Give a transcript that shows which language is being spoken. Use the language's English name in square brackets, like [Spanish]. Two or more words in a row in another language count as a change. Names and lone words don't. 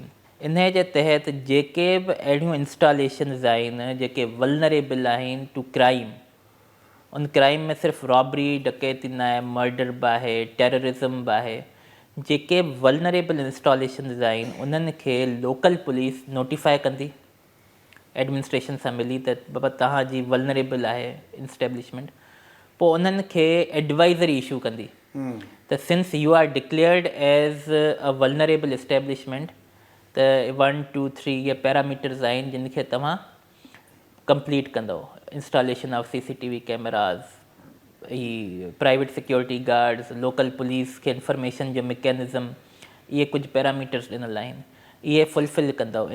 [Sindhi] इन जे तहत जेके बि अहिड़ियूं इंस्टॉलेशन्स आहिनि जेके वल्नरेबल आहिनि [English] to crime, [Sindhi] उन क्राइम में सिर्फ़ु रॉबरी डकैती न आहे, मर्डर बि आहे, टेररिज़म बि आहे, जेके [English] vulnerable installations [Sindhi] आहिनि उन्हनि खे [English] local police [Sindhi] नोटिफाई कंदी एडमिनिस्ट्रेशन सां मिली त बाबा तव्हांजी वल्नरेबल आहे इंस्टेब्लिशमेंट। पोइ उन्हनि खे एडवाइज़री इशू कंदी त [English] since you are declared as a vulnerable establishment [Sindhi] त 1 2 3 इहे पैरामीटर्स आहिनि जिन खे तव्हां कंप्लीट कंदव। [English] installation of CCTV cameras, [Sindhi] ही [English] private security guards, local police [Sindhi] खे इंफॉर्मेशन जो मैकेनिज़म, इहे कुझु पैरामीटर्स ॾिनल आहिनि, इहे फुलफिल कंदव।